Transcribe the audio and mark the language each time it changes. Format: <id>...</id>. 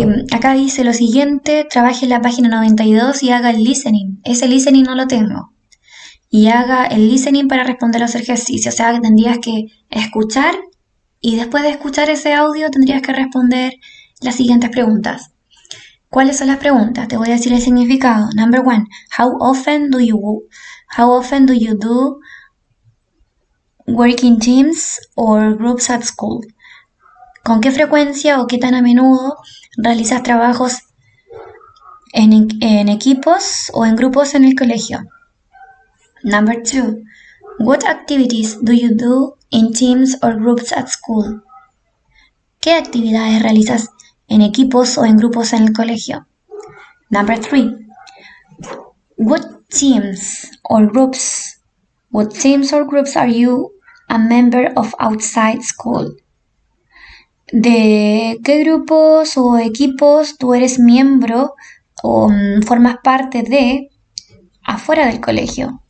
<es>Acá dice lo siguiente, trabaje en la página 92 y haga el listening. Ese listening no lo tengo. Y haga el listening para responder los ejercicios. O sea, que tendrías que escuchar y después de escuchar ese audio tendrías que responder las siguientes preguntas. ¿Cuáles son las preguntas? Te voy a decir el significado.</es> <en>Number one, how often do you do work in teams or groups at school?</en> <es>¿Con qué frecuencia o qué tan a menudo realizas trabajos en equipos o en grupos en el colegio?</es> <en>Number two, what activities do you do in teams or groups at school?</en> <es>¿Qué actividades realizas en equipos o en grupos en el colegio?</es> <en>Number three, What teams or groups what teams or groups are you a member of outside school?</en> <es>¿De qué grupos o equipos tú eres miembro o formas parte de afuera del colegio?</es>